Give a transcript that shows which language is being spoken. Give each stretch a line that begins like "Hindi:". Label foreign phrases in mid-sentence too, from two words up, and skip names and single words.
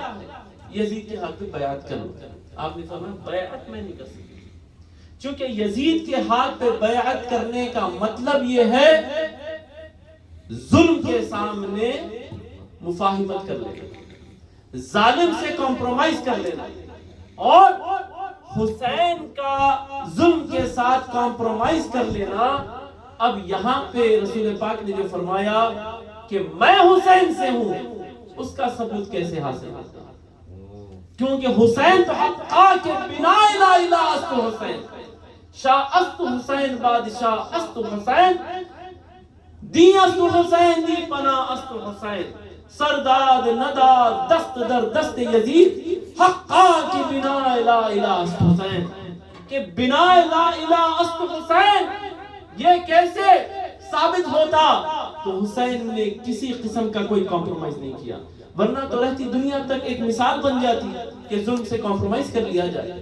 Urdu: یزید کے ہاتھ پہ بیعت کرو۔ آپ نے فرمایا بیعت میں نہیں کر سکتی، چونکہ یزید کے ہاتھ پہ بیعت کرنے کا مطلب یہ ہے ظلم کے سامنے مفاہمت کر لینا، ظالم سے کمپرومائز کر لینا، اور حسین کا ظلم کے ساتھ کمپرومائز کر لینا۔ اب یہاں پہ رسول پاک نے جو فرمایا کہ میں حسین سے ہوں، اس کا ثبوت کیسے حاصل ہوتا ہے؟ کیونکہ حسین تو
Persian: حقا کے بنا لا الہ است حسین، شاہ است حسین بادشاہ است حسین، دی است حسین دی پناہ است حسین، سرداد نداد دست در دست یزید، حقا کہ بنا لا الہ است حسین، کہ بنا لا الہ است حسین
Urdu: یہ کیسے ثابت ہوتا؟ تو حسین نے کسی قسم کا کوئی کمپرومائز نہیں کیا، ورنہ تو رہتی دنیا تک ایک مثال بن جاتی کہ ظلم سے کمپرومائز کر لیا جائے۔